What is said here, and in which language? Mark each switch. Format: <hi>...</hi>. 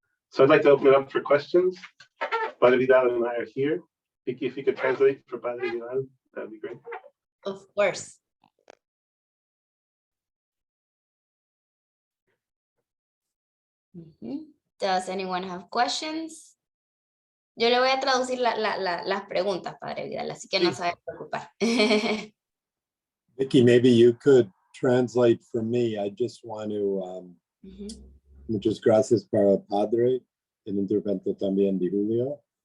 <en>So I'd like to open it up for questions. Father Vidal and I are here. Vicky, if you could translate for Padre Vidal, that'd be great. Of course. Does anyone have questions?</en> <es>Yo le voy a traducir las preguntas, Padre Vidal, así que no se vaya a preocupar.</es> <en>Vicky, maybe you could translate for me. I just want to,</en> <es>muchas gracias para el Padre, el intervento también de Julio.</es>